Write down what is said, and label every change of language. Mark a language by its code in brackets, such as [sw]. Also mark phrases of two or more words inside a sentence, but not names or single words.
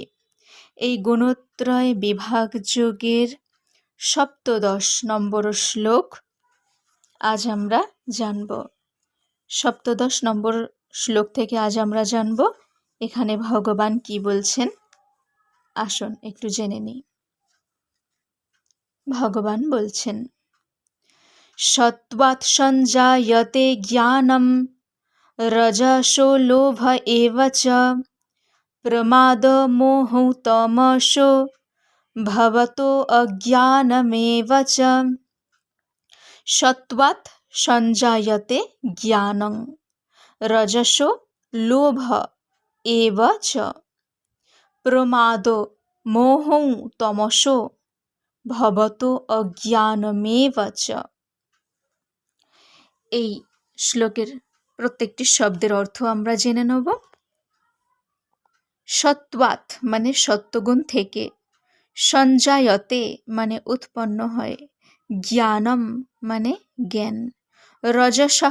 [bn] এই গুণত্রয় বিভাগ যোগের 17 নম্বর শ্লোক আজ আমরা জানব। 17 নম্বর শ্লোক থেকে আজ আমরা জানব এখানে ভগবান কি বলছেন। আসুন একটু জেনে নিই। ভগবান বলছেন, [sa] সত্ত্বাৎ সঞ্জায়তে জ্ঞানম রজসো লোভ এব চ প্রমাদ মোহ তমসো ভবতো অজ্ঞানমেব চ। সত্ত্বাৎ সঞ্জায়তে জ্ঞানং রজসো লোভ এব চ প্রমাদো মোহং তমসো ভবতো অজ্ঞানমেব চ। [bn] এই শ্লোকের প্রত্যেকটি শব্দের অর্থ আমরা জেনে নেব। সত্ত্বাৎ মানে সত্ত্বগুণ থেকে, সঞ্জায়তে মানে উৎপন্ন হয়, জ্ঞানম মানে জ্ঞান, রজসহ